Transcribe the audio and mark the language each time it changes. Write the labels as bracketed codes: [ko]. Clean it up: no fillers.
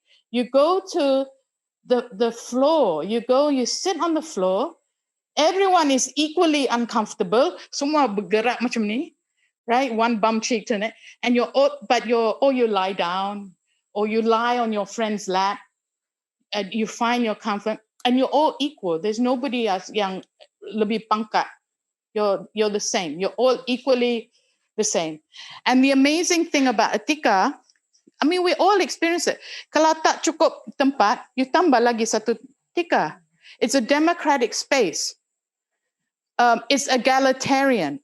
[en] You go to the floor. You sit on the floor. Everyone is equally uncomfortable. [ms] Semua bergerak macam ni, [en] right? One bum cheek to it. And you lie down, or you lie on your friend's lap, and you find your comfort, and you're all equal. There's nobody else [ms] yang lebih pangkat. [en] You're the same. You're all equally the same. And the amazing thing about Atika, I mean, we all experience it. [ms] Kalau tak cukup tempat, you tambah lagi satu tika. [en] It's a democratic space. It's egalitarian.